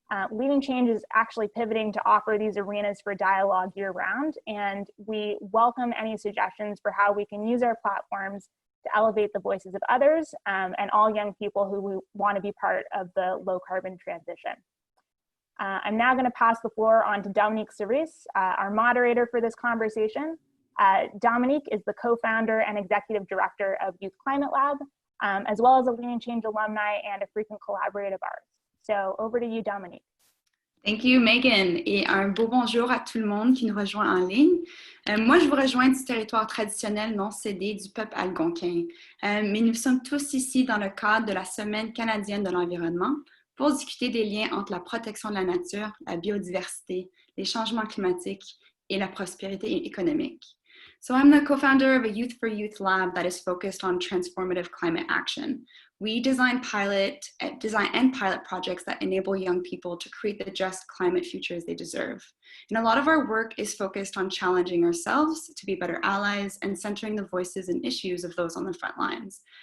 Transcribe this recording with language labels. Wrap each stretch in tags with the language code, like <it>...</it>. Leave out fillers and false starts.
<en>Leading Change is actually pivoting to offer these arenas for dialogue year-round, and we welcome any suggestions for how we can use our platforms to elevate the voices of others and all young people who want to be part of the low-carbon transition. I'm now going to pass the floor on to Dominique Cerise, our moderator for this conversation. Dominique is the co-founder and executive director of Youth Climate Lab, as well as a Leading Change alumni and a frequent collaborator of ours. So over to you, Dominique. Thank you, Megan,</en> <fr>et un beau bonjour à tout le monde qui nous rejoint en ligne. Moi, je vous rejoins du territoire traditionnel non cédé du peuple algonquin, mais nous sommes tous ici dans le cadre de la Semaine canadienne de l'environnement pour discuter des liens entre la protection de la nature, la biodiversité, les changements climatiques et la prospérité économique.</fr> <en>So I'm the co-founder of a Youth for Youth lab that is focused on transformative climate action. We design and pilot projects that enable young people to create the just climate futures they deserve. And a lot of our work is focused on challenging ourselves to be better allies and centering the voices and issues of those on the front lines.</en>